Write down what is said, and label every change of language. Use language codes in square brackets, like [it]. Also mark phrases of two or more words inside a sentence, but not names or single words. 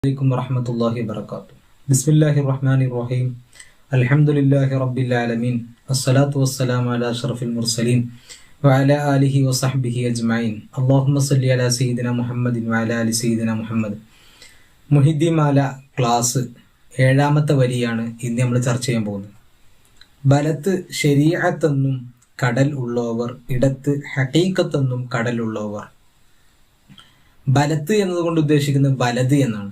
[ar] عليكم ورحمة الله وبركاته. بسم الله الرحمن الرحيم. الحمد لله رب العالمين. الصلاة والسلام على أشرف المرسلين وعلى آله وصحبه أجمعين. اللهم صل على سيدنا محمد وعلى آل سيدنا محمد. [ml] മുഹിദ്ദിമാല ക്ലാസ് 7ാമത്തെ വരിയാണ് ഇന്ന് നമ്മൾ ചർച്ച ചെയ്യാൻ പോകുന്നത്. ബലത്ത് ശരീഅത്തെന്നും കടൽ ഉള്ളവർ, ഇടത്ത് ഹഖീഖത്തെന്നും കടൽ ഉള്ളവർ. ബലത്ത് എന്നതുകൊണ്ട് ഉദ്ദേശിക്കുന്നത് വലത് എന്നാണ്.